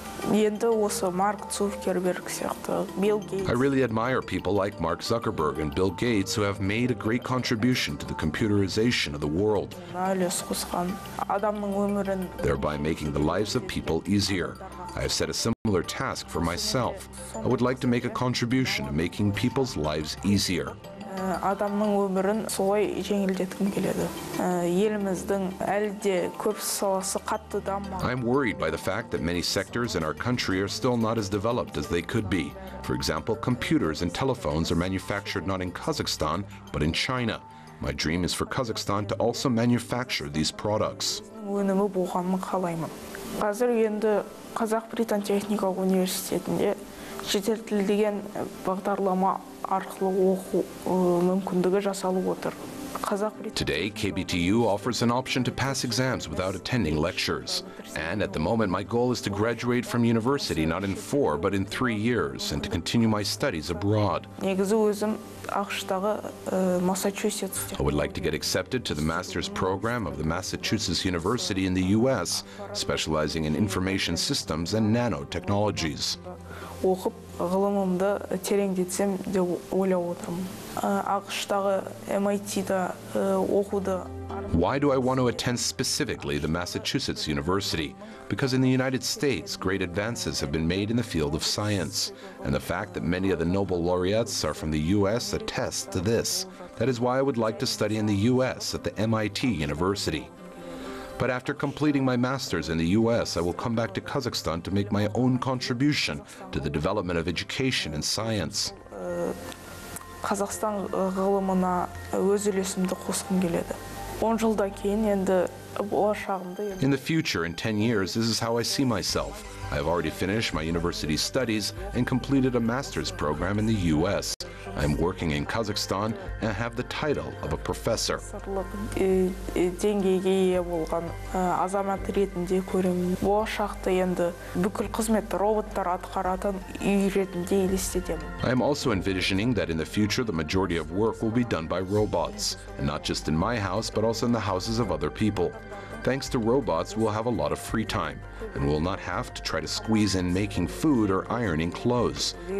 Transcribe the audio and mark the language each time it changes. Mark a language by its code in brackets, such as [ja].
[en] I really admire people like Mark Zuckerberg and Bill Gates who have made a great contribution to the computerization of the world, thereby making the lives of people easier. I have set a similar task for myself. I would like to make a contribution to making people's lives easier. [kk] Адамның өмірін солай жеңілдеткім келеді. Еліміздің әлі де көп саласы қатты дамымаған. [en] I'm worried by the fact that many sectors in our country are still not as developed as they could be. For example, computers and telephones are manufactured not in Kazakhstan, but in China. My dream is for Kazakhstan to also manufacture these products. [kk] Өнімі болғанын қалаймын. Қазір енді Қазақ-Британ техникалық университетінде шетел тілі деген бағдарлама арқылы оқу мүмкіндігі жасалып отыр. [en] Today, KBTU offers an option to pass exams without attending lectures. And at the moment, my goal is to graduate from university not in 4, but in 3 years, and to continue my studies abroad. I would like to get accepted to the master's program of the Massachusetts University in the US, specializing in information systems and nanotechnologies. [kk] Оқып, ғылымымды тереңдетсем деп ойлап отырмын. ақш-тағы MIT-да оқуды. [en] Why do I want to attend specifically the Massachusetts University? Because in the United States, great advances have been made in the field of science, and the fact that many of the Nobel laureates are from the US attests to this. That is why I would like to study in the US at the MIT University. But after completing my master's in the US, I will come back to Kazakhstan to make my own contribution to the development of education and science. [kk] Қазақстан ғылымына өз үлесімді қосқым келеді. 10 жылдан кейін енді болашағымды. [en] In the future, in 10 years, this is how I see myself. I have already finished my university studies and completed a master's program in the US. I am working in Kazakhstan and have the title of a professor. [kk] Деңгейге ие болған азамат ретінде көремін. Болашақта енді бүкіл қызметті роботтар атқаратын үй ретінде елестетемін. [en] I am also envisioning that in the future the majority of work will be done by robots, and not just in my house but also in the houses of other people. Thanks to robots, we'll have a lot of free time, and we'll not have to try to squeeze in making food or ironing clothes.